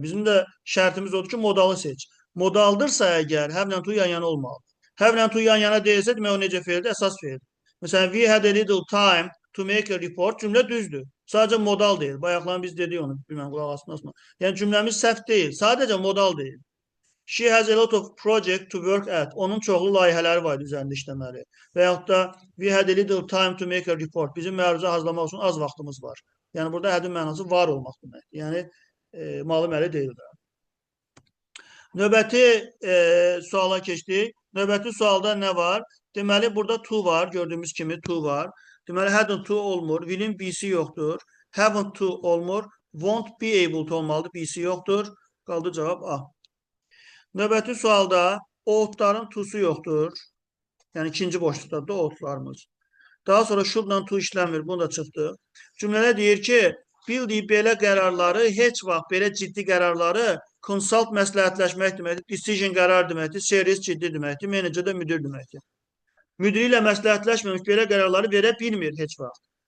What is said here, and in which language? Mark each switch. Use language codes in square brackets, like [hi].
[az] Bizim də şərtimiz odur ki, modalı seç. Modaldırsa əgər, have-lə to yan-yana olmalı. Have-lə to yan-yana deyilsə, demək o necə feildir? Əsas feil. Məsələn, [en] we had a little time to make a report. [az] Cümlə düzdür. Sadəcə modal deyil. Bayaqlar biz dedik onu. Bilməm, qulaq asmasın. Yəni cümləmiz səhv deyil. Sadəcə modal deyil. [en] She has a lot of project to work at. [az] Onun çoxlu layihələri var üzərində işləməli. Və yaxud da [en] we had a little time to make a report. [az] Bizim məruzə hazırlamaq üçün az vaxtımız var. Yəni burada hədin mənası var olmaq deməkdir. Yəni malı-məli deyil də. Növbəti suala keçdik. Növbəti sualda nə var? Deməli burada to var. Gördüyümüz kimi to var. Deməli hadn't to olmur. Will'in B'si yoxdur. Haven't to olmur. Won't be able to olmalıdır. B'si yoxdur. Qaldı cavab A. Növbəti sualda ought-ların to'su yoxdur. Yəni ikinci boşluqdadır da ought-larımız. Daha sonra should-la to işləmir. Bunu da çıxdı. Cümlədə deyir ki, bildiyi belə qərarları, heç vaxt belə ciddi qərarları consult məsləhətləşmək deməkdir. Decision qərar deməkdir. Serious ciddi deməkdir. Manager də müdir deməkdir. Müdiri ilə məsləhətləşməmiş belə qərarları verə bilmir heç vaxt.